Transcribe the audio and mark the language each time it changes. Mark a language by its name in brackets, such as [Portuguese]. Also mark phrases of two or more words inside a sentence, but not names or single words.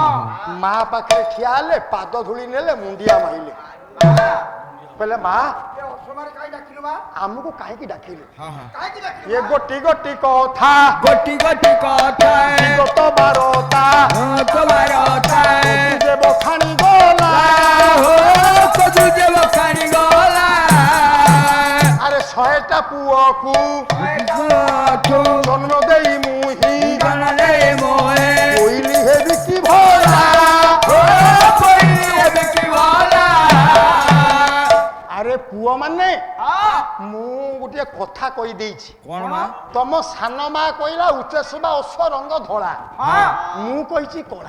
[Odia] ମା ପାଖରେ ଠିଆ ହେଲେ ପାଦ ଧୂଳି ନେଲେ ମୁଣ୍ଡିଆ ମାଇଲେ କହିଲେ ମା ଏ ଅସମାରେ କାହିଁ ଡାକିଲୁ ମା ଆମକୁ କାହିଁକି ଡାକିଲେ ହଁ ହଁ କାହିଁକି ଡାକିଲୁ ଏ ମା? ଗୋଟି ଗୋଟି କଥା ଗୋଟି ଗୋଟି କଥା ବିଗତ ବାରତା তোমার ଯେ ବଖାଣି ଗଲା କଦୁ ଯେ ବଖାଣି ଗଲା ଆରେ 100ଟା ପୁଅକୁ ଜନ୍ମ ଦେଇ ମୁହିଁ ଜନଲେ ମୋହେ କୋଇଲି ହେବି କି ଭଲା ଆରେ ପୁଅ ମାନେ ମୁଁ ଗୋଟିଏ କଥା କହିଦେଇଛି କୋନ ମା ତମ ସାନ ମା କହିଲା ଉଚ୍ଚେଶ୍ବା ଅଶ୍ଵ ରଙ୍ଗ ଧଳା ହଁ ମୁଁ କହିଛି କଳା